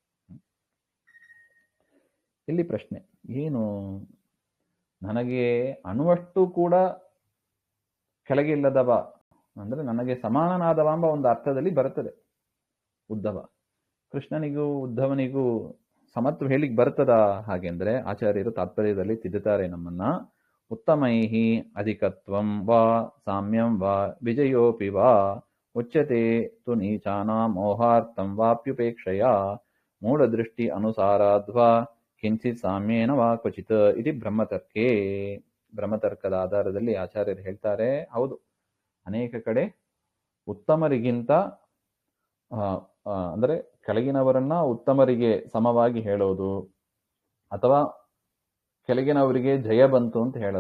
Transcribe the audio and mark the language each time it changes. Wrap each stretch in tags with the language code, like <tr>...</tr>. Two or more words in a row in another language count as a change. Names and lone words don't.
<kn>ಇಲ್ಲಿ ಪ್ರಶ್ನೆ ಏನು, ನನಗೆ ಅಣುವಷ್ಟು ಕೂಡ ಕೆಳಗಿಲ್ಲದವ ಅಂದ್ರೆ ನನಗೆ ಸಮಾನನಾದವ ಎಂಬ ಒಂದು ಅರ್ಥದಲ್ಲಿ ಬರುತ್ತದೆ ಉದ್ಧವ. ಕೃಷ್ಣನಿಗೂ ಉದ್ಧವನಿಗೂ ಸಮತ್ವ ಹೇಳಿಕ್ ಬರ್ತದ ಹಾಗೆಂದ್ರೆ ಆಚಾರ್ಯರು ತಾತ್ಪರ್ಯದಲ್ಲಿ ತಿದ್ದುತ್ತಾರೆ ನಮ್ಮನ್ನ.</kn> <sa>ಉತ್ತಮೈಹಿ ಅಧಿಕತ್ವಂ ವಾ ಸಾಮ್ಯಂ ವಾ ವಿಜಯೋಪಿ ವಾ ಉಚ್ಯತೆ ತು ನೀಚಾನಾಂ ಮೋಹಾರ್ಥಂ ವಾಪ್ಯುಪೇಕ್ಷಯ ಮೂಢದೃಷ್ಟಿ ಅನುಸಾರಾದ್ವಾ ಕಿಂಚಿತ್ ಸಾಮ್ಯೇನ ವಾ ಕ್ವಚಿತ್ ಇತಿ ಬ್ರಹ್ಮತರ್ಕೇ.</sa> <kn>ಬ್ರಹ್ಮತರ್ಕದ ಆಧಾರದಲ್ಲಿ ಆಚಾರ್ಯರು ಹೇಳ್ತಾರೆ, ಹೌದು, ಅನೇಕ ಕಡೆ ಉತ್ತಮರಿಗಿಂತ ಅಂದ್ರೆ ಕೆಳಗಿನವರನ್ನ ಉತ್ತಮರಿಗೆ ಸಮವಾಗಿ ಹೇಳೋದು ಅಥವಾ ಕೆಳಗಿನವರಿಗೆ ಜಯ ಬಂತು ಅಂತ ಹೇಳೋದು.</kn>